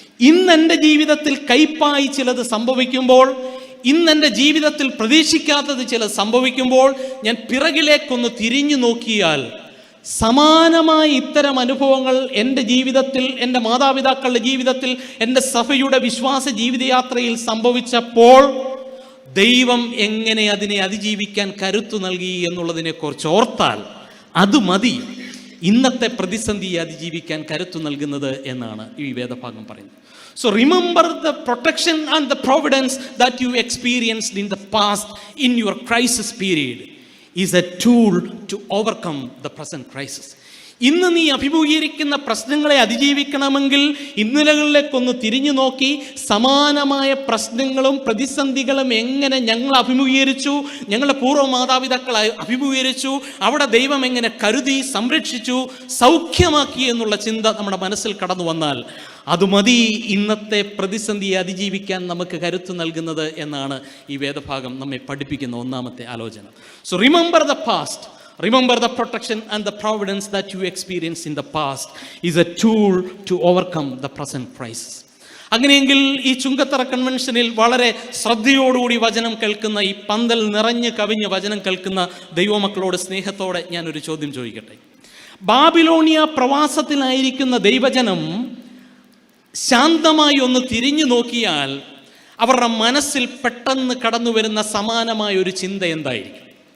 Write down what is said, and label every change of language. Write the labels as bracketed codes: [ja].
[ml] ഇന്നെൻ്റെ ജീവിതത്തിൽ കയ്പായി ചിലത് സംഭവിക്കുമ്പോൾ, ഇന്നെൻ്റെ ജീവിതത്തിൽ പ്രതീക്ഷിക്കാത്തത് ചിലത് സംഭവിക്കുമ്പോൾ, ഞാൻ പിറകിലേക്കൊന്ന് തിരിഞ്ഞു നോക്കിയാൽ സമാനമായ ഇത്തരം അനുഭവങ്ങൾ എൻ്റെ ജീവിതത്തിൽ, എൻ്റെ മാതാപിതാക്കളുടെ ജീവിതത്തിൽ, എൻ്റെ സഭയുടെ വിശ്വാസ ജീവിതയാത്രയിൽ സംഭവിച്ചപ്പോൾ ദൈവം എങ്ങനെ അതിനെ അതിജീവിക്കാൻ കരുത്തു നൽകി എന്നുള്ളതിനെക്കുറിച്ച് ഓർത്താൽ അത് മതി ഇന്നത്തെ പ്രതിസന്ധിയെ അതിജീവിക്കാൻ കരുത്തു നൽകുന്നത് എന്നാണ് ഈ വേദഭാഗം പറയുന്നത്. [en] So remember the protection and the providence that you experienced in the past in your crisis period is a tool to overcome the present crisis. [ml] ഇന്ന് നീ അഭിമുഖീകരിക്കുന്ന പ്രശ്നങ്ങളെ അതിജീവിക്കണമെങ്കിൽ ഇന്നലകളിലേക്കൊന്ന് തിരിഞ്ഞു നോക്കി സമാനമായ പ്രശ്നങ്ങളും പ്രതിസന്ധികളും എങ്ങനെ ഞങ്ങൾ അഭിമുഖീകരിച്ചു, ഞങ്ങളുടെ പൂർവ്വ മാതാപിതാക്കൾ അഭിമുഖീകരിച്ചു, അവിടെ ദൈവം എങ്ങനെ കരുതി സംരക്ഷിച്ചു സൗഖ്യമാക്കി എന്നുള്ള ചിന്ത നമ്മുടെ മനസ്സിൽ കടന്നു വന്നാൽ അത് മതി ഇന്നത്തെ പ്രതിസന്ധിയെ അതിജീവിക്കാൻ നമുക്ക് കരുത്ത് നൽകുന്നത് എന്നാണ് ഈ വേദഭാഗം നമ്മെ പഠിപ്പിക്കുന്ന ഒന്നാമത്തെ ആലോചന. [en] So remember the past. Remember the protection and the providence that you experienced in the past is a tool to overcome the present crisis. [ml] അങ്ങനെയെങ്കിൽ ഈ ചുങ്കത്തറ കൺവെൻഷനിൽ വളരെ ശ്രദ്ധയോടുകൂടി വചനം കേൾക്കുന്ന, ഈ പന്തൽ നിറഞ്ഞ് കവിഞ്ഞ് വചനം കേൾക്കുന്ന ദൈവമക്കളോട് സ്നേഹത്തോടെ ഞാനൊരു ചോദ്യം ചോദിക്കട്ടെ. ബാബിലോണിയ പ്രവാസത്തിലായിരിക്കുന്ന ദൈവജനം ശാന്തമായി ഒന്ന് തിരിഞ്ഞു നോക്കിയാൽ അവരുടെ മനസ്സിൽ പെട്ടെന്ന് കടന്നു വരുന്ന സമാനമായ ഒരു ചിന്ത എന്തായിരിക്കും?